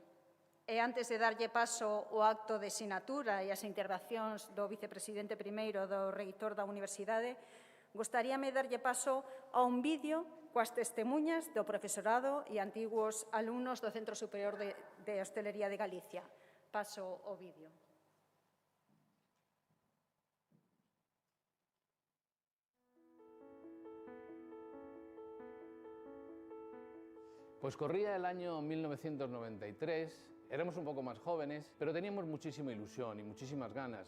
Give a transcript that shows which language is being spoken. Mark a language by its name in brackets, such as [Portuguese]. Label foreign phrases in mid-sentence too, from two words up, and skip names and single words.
[Galician] E antes de darlle paso ao acto de sinatura e as intervencións do vicepresidente primeiro do reitor da Universidade, gostaríame darlle paso a un vídeo coas testemunhas do profesorado e antiguos alumnos do Centro Superior de Hostelería de Galicia. Paso o vídeo. [Spanish] Pues corría el año 1993, éramos un poco más jóvenes, pero teníamos muchísima ilusión y muchísimas ganas.